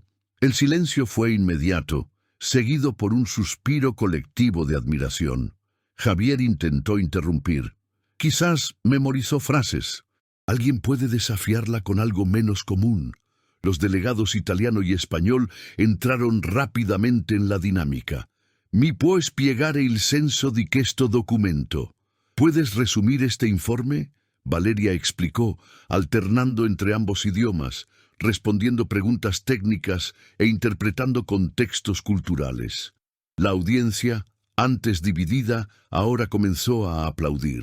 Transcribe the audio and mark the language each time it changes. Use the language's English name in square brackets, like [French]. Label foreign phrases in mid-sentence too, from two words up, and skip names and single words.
[Spanish] El silencio fue inmediato, seguido por un suspiro colectivo de admiración. Javier intentó interrumpir. Quizás memorizó frases. Alguien puede desafiarla con algo menos común. Los delegados italiano y español entraron rápidamente en la dinámica. [Italian] «Mi può spiegare il senso di questo documento?» [Spanish] ¿Puedes resumir este informe? Valeria explicó, alternando entre ambos idiomas, respondiendo preguntas técnicas e interpretando contextos culturales. La audiencia, antes dividida, ahora comenzó a aplaudir.